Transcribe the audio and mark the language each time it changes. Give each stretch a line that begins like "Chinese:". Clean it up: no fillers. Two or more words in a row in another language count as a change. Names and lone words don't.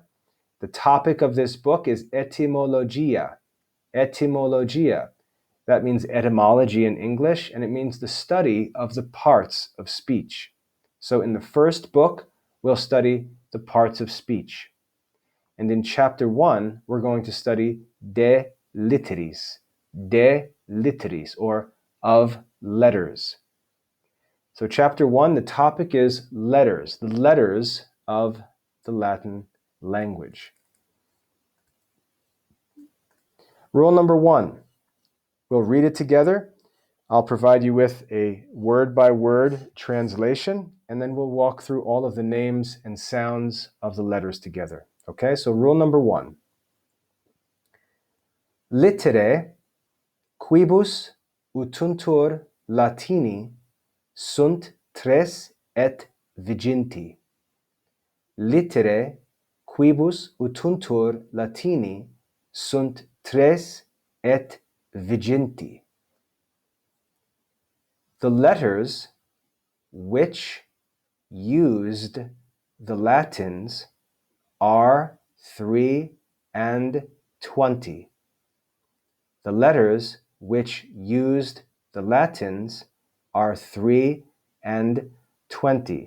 English: The topic of this book is etymologia. Etymologia. That means etymology in English, and it means the study of the parts of speech. So in the first book, we'll study the parts of speech. And in chapter 1, we're going to study
Latin: de literis,
English: or of letters. So chapter 1, the topic is letters, the letters of the Latin language. Rule number 1, we'll read it together. I'll provide you with a word-by-word translation, and then we'll walk through all of the names and sounds of the letters together. Okay, so rule number 1.
Latin: Litere quibus utuntur Latini sunt tres et viginti. Litere quibus utuntur Latini sunt tres et viginti.
English: The letters which used the Latins are 3 and 20. The letters which used the Latins are 3 and 20.